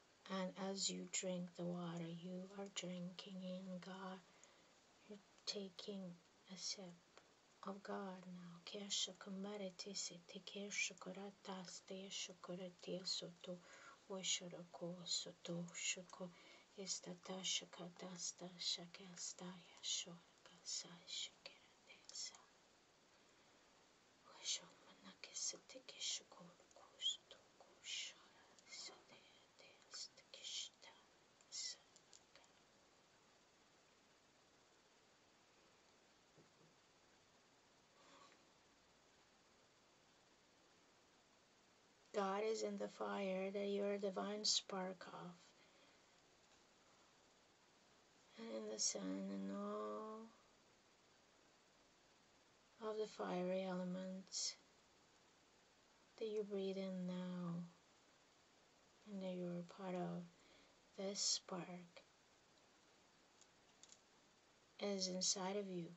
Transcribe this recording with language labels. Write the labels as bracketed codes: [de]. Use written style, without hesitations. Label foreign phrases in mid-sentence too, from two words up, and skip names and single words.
[en] And as you drink the water, you are drinking in God. You're taking a sip of God now. Kesha kamarati siti kesha karatas te shukurati soto washurako soto shuko istata shakatasta shakastaya shoraka sa shikirasa washomanaki siti kishukuru kusto kushara sade test kishta. God is in the fire that you're a divine spark of, and in the sun and all of the fiery elements that you breathe in now, and that you're a part of. This spark is inside of you.